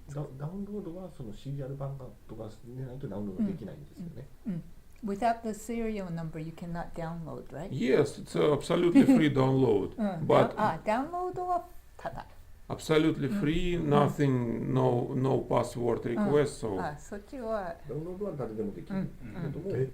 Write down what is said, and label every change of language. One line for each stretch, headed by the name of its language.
Japanese: ダウンロードはそのシリアル番号とかでないとダウンロードできないんですよね。
English: Without the serial number, you cannot download, right? Yes, it's absolutely free download. But
Japanese: ダウンロードはただ。
English: absolutely free, nothing, no password request. So,
Japanese: そっちは。ダウンロードは誰でもできるけども、